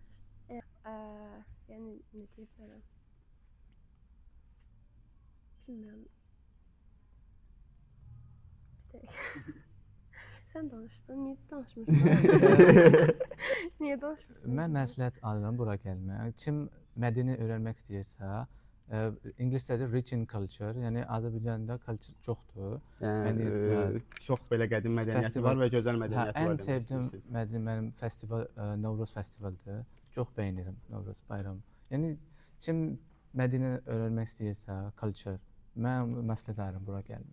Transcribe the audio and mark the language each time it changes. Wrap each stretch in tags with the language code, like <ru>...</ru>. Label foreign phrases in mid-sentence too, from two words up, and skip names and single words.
<az>yəni nə deyə bilərəm? Bilmirəm. Bir dəqiqə. Sən danışdın, niyə danışmırsan? Niyə danışmırsan? Mən məsləhət alıram bura gəlmək. Kim mədəni öyrənmək istəyirsə, ingiliscədə</az> <en>rich in culture,</en> <az>yəni Azərbaycanda culture çoxdur. Yəni Yəni, çox belə qədim mədəniyyəti festival- var və gözəl mədəniyyəti var Ən demək sevdiyim istəyirsiniz. mənim festival Novruz festivalıdır. Çox bəyənirəm Novruz bayramı. Yəni kim mədəni öyrənmək istəyirsə, culture, mən məsləhət alıram bura gəlmək.</az>